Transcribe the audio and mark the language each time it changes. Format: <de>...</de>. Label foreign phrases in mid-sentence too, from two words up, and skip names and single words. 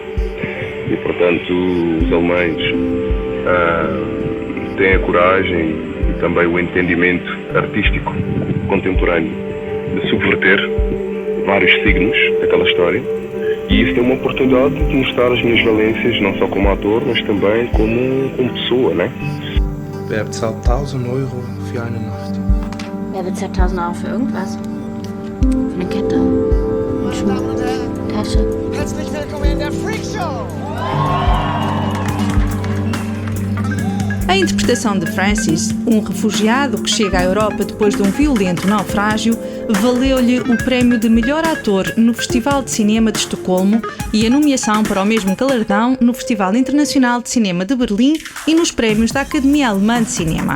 <pt>E portanto os alemães têm a coragem e também o entendimento artístico contemporâneo de subverter vários signos daquela história, e isso tem uma oportunidade de mostrar as minhas valências não só como ator, mas também como pessoa, né?</pt> <de>Wer bezahlt 1.000 Euro für eine Nacht? Wer bezahlt 1.000 Euro für irgendwas? Für eine Kette, einen Schuh, Tasche. Herzlich willkommen in der Freak Show!</de> <pt>A interpretação de Francis, um refugiado que chega à Europa depois de um violento naufrágio, valeu-lhe o prémio de melhor ator no Festival de Cinema de Estocolmo e a nomeação para o mesmo galardão no Festival Internacional de Cinema de Berlim e nos prémios da Academia Alemã de Cinema.</pt>